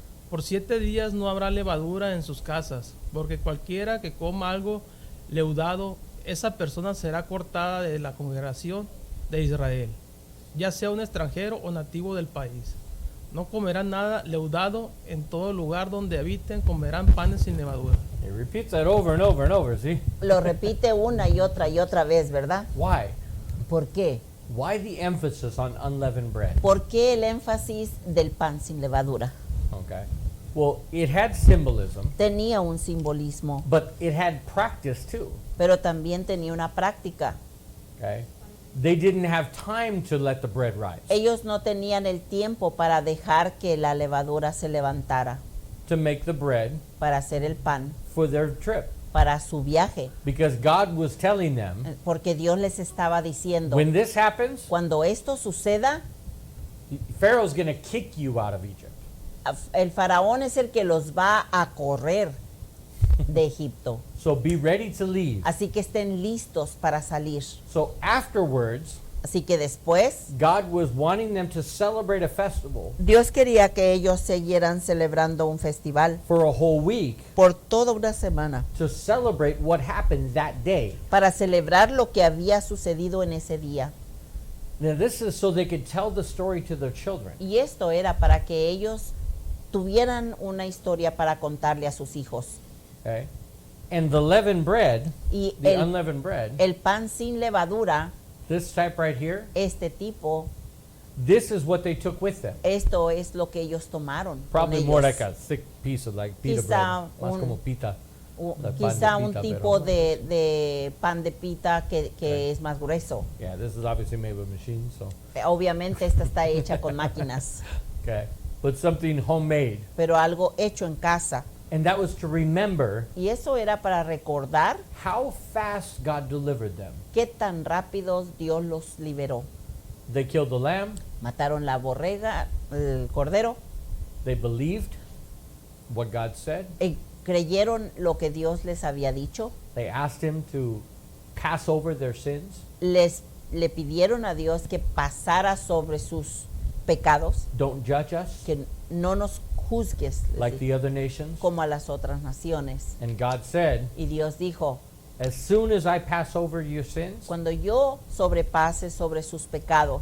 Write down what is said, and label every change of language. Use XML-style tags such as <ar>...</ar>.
<es>Por 7 días no habrá levadura en sus casas, porque cualquiera que coma algo leudado, esa persona será cortada de la congregación de Israel, ya sea un extranjero o nativo del país. No comerán nada leudado, en todo lugar donde habiten comerán panes sin levadura.</es> <en>He repeats that over and over and over, see?</en> <es>Lo repite una y otra vez, ¿verdad?</es> <en>Why?</en> <es>¿Por qué?</es> <en>Why the emphasis on unleavened bread?</en> <es>¿Por qué el énfasis del pan sin levadura?</es> <en>Okay. Well, it had symbolism,</en> <es>Tenía un simbolismo,</es> <en>but it had practice too.</en> <es>pero también tenía una práctica.</es> <en>Okay. They didn't have time to let the bread rise,</en> <es>Ellos no tenían el tiempo para dejar que la levadura se levantara,</es> <en>to make the bread</en> <es>para hacer el pan</es> <en>for their trip.</en> <es>para su viaje,</es> <en>because God was telling them,</en> <es>porque Dios les estaba diciendo,</es> <en>when this happens,</en> <es>cuando esto suceda,</es> <en>Pharaoh's going to kick you out of Egypt.</en> <es>el faraón es el que los va a correr de Egipto.</es> <en>So be ready to leave.</en> <es>Así que estén listos para salir.</es> <en>So afterwards,</en> <es>Así que después,</es> <en>God was wanting them to celebrate a festival</en> <es>Dios quería que ellos siguieran celebrando un festival</es> <en>for a whole week</en> <es>por toda una semana</es> <en>to celebrate what happened that day.</en> <es>para celebrar lo que había sucedido en ese día.</es> <en>Now this is so they could tell the story to their children.</en> <es>Y esto era para que ellos tuvieran una historia para contarle a sus hijos.</es> <en>Okay? And the leavened bread,</en> <es>Y</es> <en>the unleavened bread,</en> <es>el pan sin levadura,</es> <en>this type right here,</en> <es>este tipo,</es> <en>this is what they took with them.</en> <es>esto es lo que ellos tomaron con</es> <en>Probably more</en> <es>ellos.</es> <en>like a thick piece of like pita</en> <es>Quizá</es> <en>bread.</en> <es>Más un- como pita. La pan Quizá de un pita, tipo de pan de pita que es más grueso.</es> <en>Yeah, this is obviously made with machines, so.</en> <es>Obviamente esta está hecha con máquinas,</es> <en>Okay. But something homemade.</en> <es>pero algo hecho en casa.</es> <en>And that was to remember</en> <es>Y eso era para recordar</es> <en>how fast God delivered them.</en> <es>qué tan rápidos Dios los liberó.</es> <en>They killed the lamb.</en> <es>Mataron la borrega, el cordero,</es> <en>They believed what God said.</en> <es>creyeron lo que Dios les había dicho,</es> <en>They asked him to pass over their sins.</en> <es>le pidieron a Dios que pasara sobre sus pecados,</es> <en>Don't judge us</en> <es>que no nos juzgues les</es> <en>like the other nations.</en> <es>como a las otras naciones.</es> <en>And God said,</en> <es>Y Dios dijo,</es> <en>as soon as I pass over your sins</en> <es>cuando yo sobrepase sobre sus pecados</es>